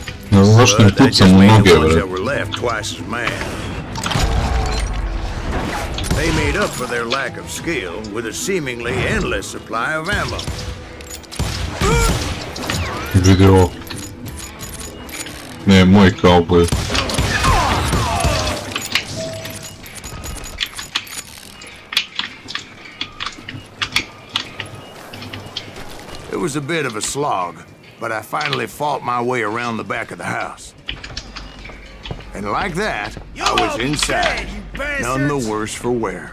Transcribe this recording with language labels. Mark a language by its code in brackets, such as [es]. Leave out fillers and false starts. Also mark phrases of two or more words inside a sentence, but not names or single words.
[sr] Ne znam zašto im [en] But that just [sr] pucam u [en] made [sr] noge [en] the ones [sr] bre. [en] that were left twice as mad. They made up for their lack of skill with a seemingly endless supply of ammo. [sr] Vidi ovo. Ne, moj kauboj. [en] It was a bit of a slog, but I finally fought my way around the back of the house. And like that, I was inside, none the worse for wear.